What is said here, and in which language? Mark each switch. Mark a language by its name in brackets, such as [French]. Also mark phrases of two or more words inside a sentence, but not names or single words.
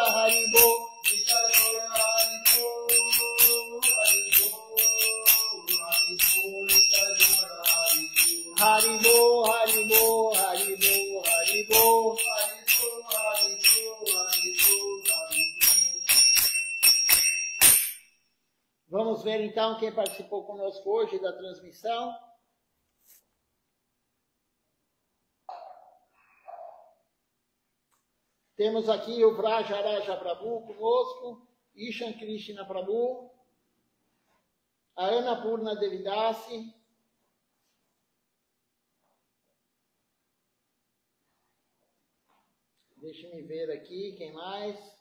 [Portuguese] Haribo. Haribo, Haribo, Haribo, Haribo. Vamos ver então quem participou conosco hoje da transmissão. Temos aqui o Vrajaraja Prabhu conosco, Ishan Krishna Prabhu, a Ana Purna Devidasi, deixa-me ver aqui, quem mais?